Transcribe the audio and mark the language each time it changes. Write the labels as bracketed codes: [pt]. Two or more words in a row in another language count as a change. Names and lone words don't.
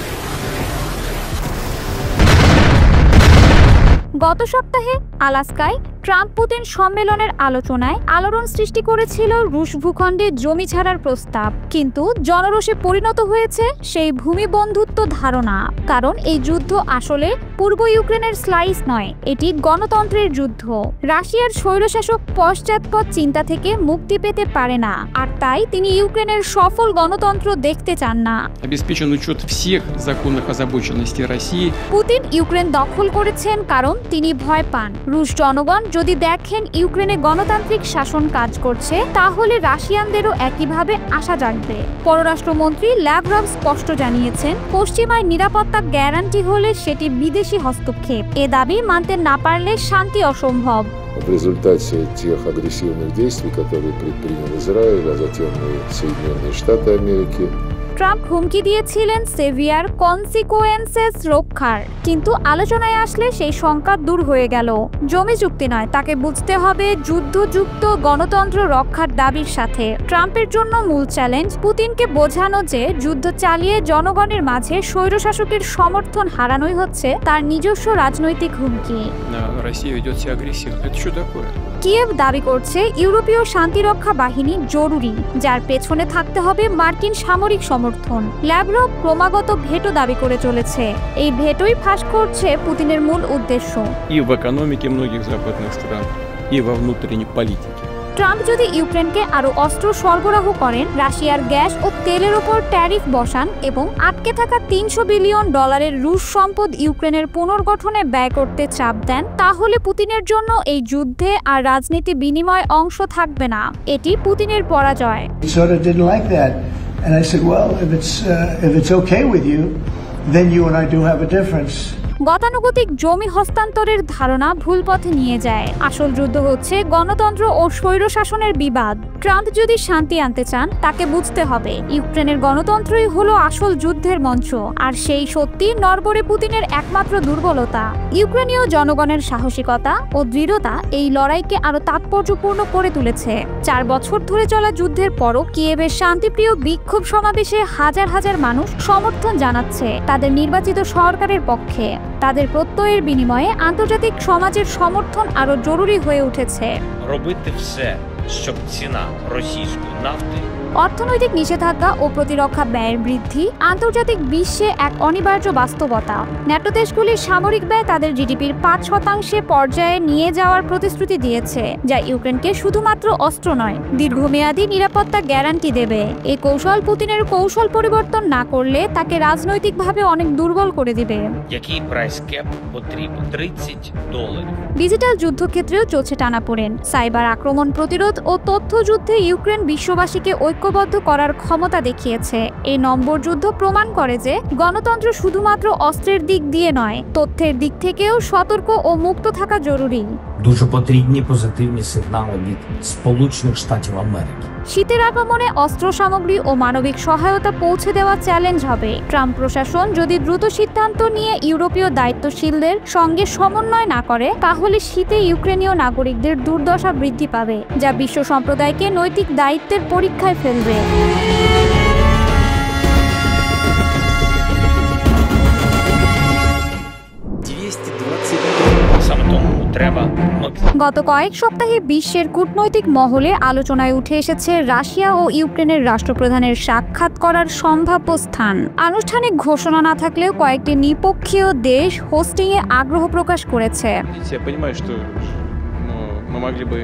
[bn] গত সপ্তাহে আলাস্কায় ট্রাম্প পুতিন সম্মেলনের আলোচনায় আলোড়ন সৃষ্টি করেছিল রুশ ভূখণ্ডে জমি ছাড়ার প্রস্তাব, কিন্তু জনরোষে পরিণত হয়েছে সেই ভূমি বন্ধুত্ব ধারণা। কারণ এই যুদ্ধ আসলে পূর্ব ইউক্রেনের স্লাইস নয়, এটি গণতন্ত্রের যুদ্ধ। রাশিয়ার স্বৈরশাসক পশ্চাৎপদ চিন্তা থেকে মুক্তি পেতে পারে না, আর তাই তিনি ইউক্রেনের সফল গণতন্ত্র দেখতে চান না। [ru] Обеспечен учет всех законных озабоченностей России. [bn] পুতিন ইউক্রেন দখল করেছেন কারণ তিনি ভয় পান। রুশ জনগণ যদি দেখেন ইউক্রেনে গণতান্ত্রিক শাসন কাজ করছে, তাহলে রাশিয়ানদেরও একইভাবে আশা জাগবে। পররাষ্ট্রমন্ত্রী ল্যাভরভ স্পষ্ট জানিয়েছেন, পশ্চিমায় নিরাপত্তা গ্যারান্টি হলে সেটি বিদেশি হস্তক্ষেপ। এ দাবি মানতে না পারলে শান্তি অসম্ভব। [ru] В результате тех агрессивных действий, которые предпринял Израиль, а затем и Соединенные Штаты Америки, [bn] ট্রাম্প হুমকি দিয়েছিলেন [en] severe consequences [bn] রক্ষার, কিন্তু আলোচনায় আসলে সেই শঙ্কা দূর হয়ে গেল। জমি চুক্তি নয়, তাকে বুঝতে হবে যুদ্ধযুক্ত গণতন্ত্র রক্ষার দাবির সাথে। ট্রাম্পের জন্য মূল চ্যালেঞ্জ পুতিনকে বোঝানো যে যুদ্ধ চালিয়ে জনগণের মাঝে স্বৈরশাসকের সমর্থন হারানোই হচ্ছে তার নিজস্ব রাজনৈতিক হুমকি। [ru] Россия ведет себя агрессивно. Это что такое? [bn] কিয়েভ দাবি করছে ইউরোপীয় শান্তিরক্ষা বাহিনী জরুরি, যার পেছনে থাকতে হবে মার্কিন সামরিক সমর্থন। ল্যাভরভ ক্রমাগত ভেটো দাবি করে চলেছে, এই ভেটোই ফাঁস করছে পুতিনের মূল উদ্দেশ্য। [ru] И в экономике многих западных стран, и во внутренней политике. [bn] ট্রাম্প যদি ইউক্রেনকে আরো অস্ত্র সরবরাহ করেন, রাশিয়ার গ্যাস ও তেলের ওপর ট্যারিফ বসান এবং আটকে থাকা $300 বিলিয়ন রুশ সম্পদ ইউক্রেনের পুনর্গঠনে ব্যয় করতে চাপ দেন, তাহলে পুতিনের জন্য এই যুদ্ধে আর রাজনীতি বিনিময় অংশ থাকবে না। এটি পুতিনের পরাজয়। [en] Sort of didn't like that, and I said, well, if it's okay with you, then you and I do have a difference. [bn] গতানুগতিক জমি হস্তান্তরের ধারণা ভুল পথে নিয়ে যায়। আসল যুদ্ধ হচ্ছে গণতন্ত্র ও স্বৈরশাসনের বিবাদ। ট্রাম্প যদি শান্তি আনতে চান, তাকে বুঝতে হবে ইউক্রেনের গণতন্ত্রই হলো আসল যুদ্ধের মঞ্চ, আর সেই সত্যি নড়বড়ে পুতিনের একমাত্র দুর্বলতা। ইউক্রেনীয় জনগণের সাহসিকতা ও দৃঢ়তা এই লড়াইকে আরো তাৎপর্যপূর্ণ করে তুলেছে। 4 বছর ধরে চলা যুদ্ধের পরও কিয়েভের শান্তিপ্রিয় বিক্ষোভ সমাবেশে হাজার হাজার মানুষ সমর্থন জানাচ্ছে তাদের নির্বাচিত সরকারের পক্ষে। তাদের প্রত্যয়ের বিনিময়ে আন্তর্জাতিক সমাজের সমর্থন আরো জরুরি হয়ে উঠেছে। [uk] робити все, щоб ціна російської нафти [bn] অর্থনৈতিক নিষেধাজ্ঞা ও প্রতিরক্ষা ব্যয়ের বৃদ্ধি আন্তর্জাতিক বিশ্বে এক অনিবার্য বাস্তবতা। ন্যাটো দেশগুলির সামরিক ব্যয় তাদের জিডিপির 5% পর্যায়ে নিয়ে যাওয়ার প্রতিশ্রুতি দিয়েছে, যা ইউক্রেনকে শুধুমাত্র অস্ত্র নয়, দীর্ঘমেয়াদী নিরাপত্তা গ্যারান্টি দেবে। এই কৌশল পুতিনের কৌশল পরিবর্তন না করলে তাকে রাজনৈতিকভাবে অনেক দুর্বল করে দিবে। [uk] який прайс-кеп потрібен $30। [bn] ডিজিটাল যুদ্ধক্ষেত্রেও চলছে টানাপোড়েন। সাইবার আক্রমণ প্রতিরোধ ও তথ্য যুদ্ধে ইউক্রেন বিশ্ববাসীকে ঐক্যবদ্ধ করার ক্ষমতা দেখিয়েছে। এই নম্বর যুদ্ধ প্রমাণ করে যে গণতন্ত্র শুধুমাত্র অস্ত্রের দিক দিয়ে নয়, তথ্যের দিক থেকেও সতর্ক ও মুক্ত থাকা জরুরি। [uk] Дуже потрібні позитивні сигнали від Сполучених Штатів Америки. [bn] শীতের আগমনে অস্ত্র সামগ্রী ও মানবিক সহায়তা পৌঁছে দেওয়া চ্যালেঞ্জ হবে। ট্রাম্প প্রশাসন যদি দ্রুত সিদ্ধান্ত নিয়ে ইউরোপীয় দায়িত্বশীলদের সঙ্গে সমন্বয় না করে, তাহলে শীতে ইউক্রেনীয় নাগরিকদের দুর্দশা বৃদ্ধি পাবে, যা বিশ্ব সম্প্রদায়কে নৈতিক দায়িত্বের পরীক্ষায় ফেলবে। [uk] Саме тому треба [bn] গত কয়েক সপ্তাহে বিশ্বের কূটনৈতিক মহলে আলোচনায় উঠে এসেছে রাশিয়া ও ইউক্রেনের রাষ্ট্রপ্রধানের সাক্ষাৎ করার সম্ভাব্য স্থান। আনুষ্ঠানিক ঘোষণা না থাকলেও কয়েকটি নিপক্ষীয় দেশ হোস্টিংয়ে আগ্রহ প্রকাশ করেছে। [ru] Я понимаю, что мы могли бы